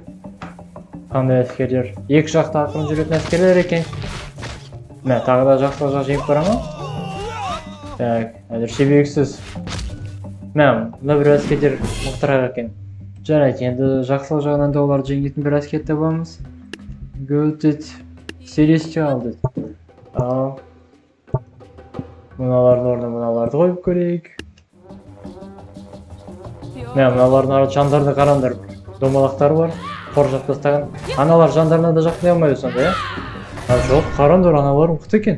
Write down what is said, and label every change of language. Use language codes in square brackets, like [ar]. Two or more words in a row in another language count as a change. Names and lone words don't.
[kk] Қандай әскерлер? Екі жақта ақырын жүретін әскерлер екен. Мә, тағы да жақсылық жақ жеңіп бара ма? Так, әзірше белгісіз. Мә, мына бір әскерлер мықтырақ екен. Жарайды, енді жақсылық жағынан да оларды жеңетін бір әскер табамыз. [en] Good it. Celestial дейді. [kk] Ал мыналардың орнына мыналарды қойып көрейік. Мә, мыналардың жандарды қараңдар. Домалақтары бар. Қоржақ тастаған. Аналар жандарына да жақтай алмайды сонда, жоқ, қараңдар, аналар мықты екен.